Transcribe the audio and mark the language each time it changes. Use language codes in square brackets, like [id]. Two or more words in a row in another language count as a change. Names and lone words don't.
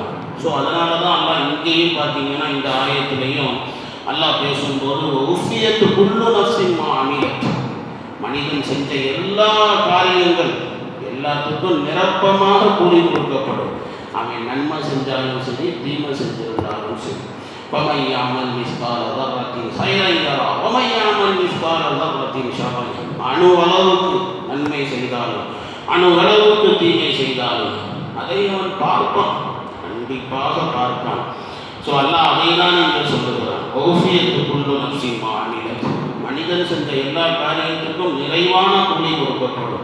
[ta] ஸோ அதனால தான் அல்லாஹ் இங்கேயும் பார்த்தீங்கன்னா இந்த ஆயத்திலையும் அல்லாஹ் பேசும்போது [ar] وفيت كل نفس ما عملت, [ta] மனிதன் செஞ்ச எல்லா காரியங்கள் எல்லாத்துக்கும் நிரப்பமாக கூலி கொடுக்கப்படும். அவன் நன்மை செஞ்சாலும் சரி, தீமை செஞ்சிருந்தாலும் சரி. [ar] وَمَنْ يَعْمَلْ مِثْقَالَ ذَرَّةٍ خَيْرًا يَرَهُ وَمَنْ يَعْمَلْ مِثْقَالَ ذَرَّةٍ شَرًّا يَرَهُ. [ta] அணு அளவுக்கு நன்மை செய்தாலும் அணு அளவுக்கு தீமை செய்தாலும் அதை அவன் பார்ப்பான், கண்டிப்பாக பார்ப்பான். ஸோ அல்லாஹ் அதை தான் இங்கே சொல்லுகிறான், [ar] وفيت كل نفس ما عملت, [ta] மனிதன் செஞ்ச எல்லா காரியத்துக்கும் நிறைவான கூலி கொடுக்கப்படும்.